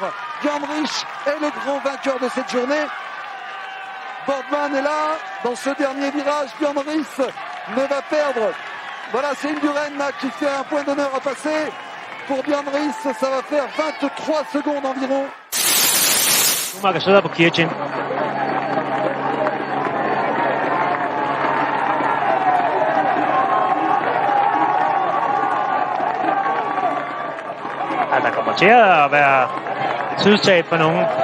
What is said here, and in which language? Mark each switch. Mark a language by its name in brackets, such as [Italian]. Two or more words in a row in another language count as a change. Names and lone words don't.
[French] Björn Rich est le grand vainqueur de cette journée. Boardman est là, dans ce dernier virage, Björn Rich ne va perdre. Voilà, c'est Indurain qui fait un point d'honneur à passer. Pour Björn Rich, ça va faire 23 secondes environ. [Danish] Schumacher sidder på Kirchen. Ja, der kommer til at være tidstab for nogen.